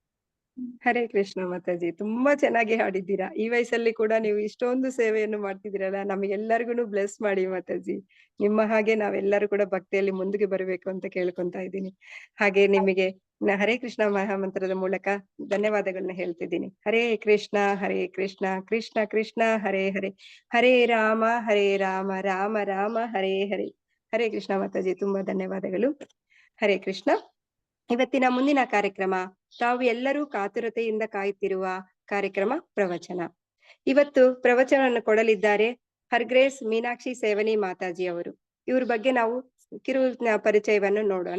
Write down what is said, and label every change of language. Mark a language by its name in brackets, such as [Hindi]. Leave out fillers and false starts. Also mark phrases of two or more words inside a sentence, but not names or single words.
[Kannada] ಹರೇ ಕೃಷ್ಣ ಮಾತಾಜಿ, ತುಂಬಾ ಚೆನ್ನಾಗಿ ಹಾಡಿದ್ದೀರಾ. ಈ ವಯಸ್ಸಲ್ಲಿ ಕೂಡ ನೀವು ಇಷ್ಟೊಂದು ಸೇವೆಯನ್ನು ಮಾಡ್ತಿದ್ದೀರಲ್ಲ, ನಮಗೆಲ್ಲರಿಗೂ ಬ್ಲೆಸ್ ಮಾಡಿ ಮಾತಾಜಿ. ನಿಮ್ಮ ಹಾಗೆ ನಾವೆಲ್ಲರೂ ಕೂಡ ಭಕ್ತಿಯಲ್ಲಿ ಮುಂದಕ್ಕೆ ಬರಬೇಕು ಅಂತ ಕೇಳ್ಕೊಂತಾ ಇದ್ದೀನಿ. ಹಾಗೆ ನಿಮಗೆ ಹರೇ ಕೃಷ್ಣ ಮಹಾಮಂತ್ರದ ಮೂಲಕ ಧನ್ಯವಾದಗಳನ್ನ ಹೇಳ್ತಿದ್ದೀನಿ. [Sanskrit] ಹರೇ ಕೃಷ್ಣ ಕೃಷ್ಣ ಕೃಷ್ಣ ಹರೇ ಹರೇ, ಹರೇ ರಾಮ ರಾಮ ರಾಮ ಹರೇ ಹರೇ. [Kannada] ಹರೇ ಕೃಷ್ಣ ಮಾತಾಜಿ, ತುಂಬಾ ಧನ್ಯವಾದಗಳು. ಹರೇ ಕೃಷ್ಣ. ಇವತ್ತಿನ ಮುಂದಿನ ಕಾರ್ಯಕ್ರಮ, ತಾವು ಎಲ್ಲರೂ ಕಾತುರತೆಯಿಂದ ಕಾಯುತ್ತಿರುವ ಕಾರ್ಯಕ್ರಮ ಪ್ರವಚನ. ಇವತ್ತು ಪ್ರವಚನವನ್ನು ಕೊಡಲಿದ್ದಾರೆ [English] Her Grace [Kannada] ಮೀನಾಕ್ಷಿ ಸೇವನಿ ಮಾತಾಜಿ ಅವರು. ಇವ್ರ ಬಗ್ಗೆ ನಾವು ಕಿರು ಪರಿಚಯವನ್ನು ನೋಡೋಣ.